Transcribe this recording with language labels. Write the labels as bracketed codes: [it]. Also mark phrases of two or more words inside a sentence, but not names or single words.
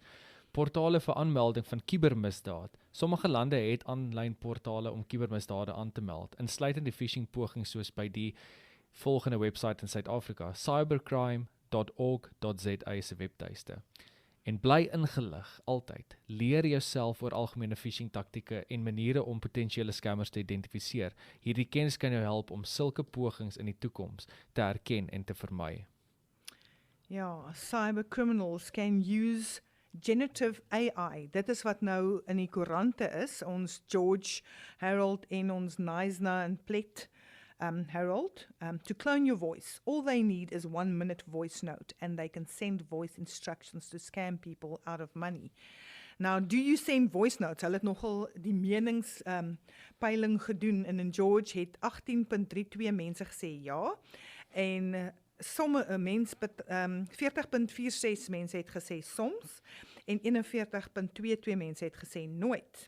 [af] Portale vir aanmelding van kubermisdaad. Sommige lande het aanlyn portale om kubermisdade aan te meld, insluitend die phishing poging soos by die volgende webwerf in Suid-Afrika, cybercrime.org.za se webtuiste. En bly ingelig altyd. Leer jouself oor algemene phishing taktieke en maniere om potensiële scammers te identifiseer. Hierdie kennis kan jou help om sulke pogings in die toekoms te herken en te vermy. [en] Ja, cybercriminals can use generative AI. [af] Dit is wat nou in die koerante is. Ons George Harold en ons Neisner en Plet Harold, [en] to clone your voice. All they need is 1-minute voice note and they can send voice instructions to scam people out of money. Now, do you send voice notes? [af] Hulle het nogal die meningspeiling gedoen en in George het 18.32 mense gesê ja en sommige mense 40.46 mense het gesê soms en 41.22 mense het gesê nooit.